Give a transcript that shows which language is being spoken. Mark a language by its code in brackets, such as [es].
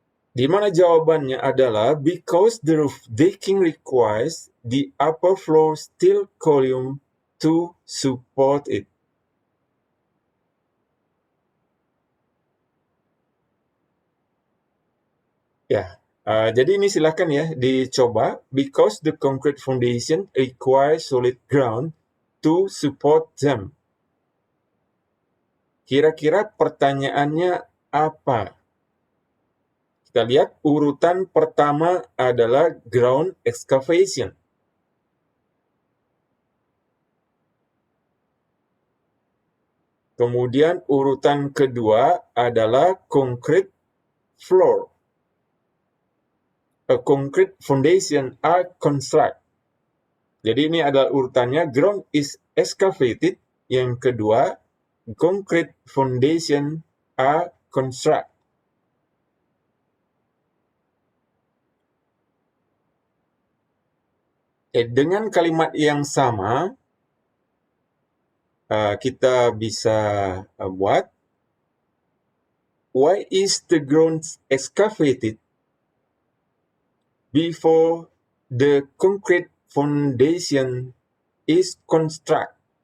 [id] Di mana jawabannya adalah [en] because the roof decking requires the upper floor steel column to support it. [id] Ya, jadi ini silakan ya dicoba. [en] Because the concrete foundation requires solid ground to support them. [id] Kira-kira pertanyaannya apa? Kita lihat urutan pertama adalah ground excavation. Kemudian urutan kedua adalah concrete floor. [en] A concrete foundation are construct. [id] Jadi ini adalah urutannya, [en] ground is excavated. [id] Yang kedua, [en] concrete foundation are construct. [id] Dengan kalimat yang sama, kita bisa buat, [en] why is the ground excavated before the concrete foundation is construct?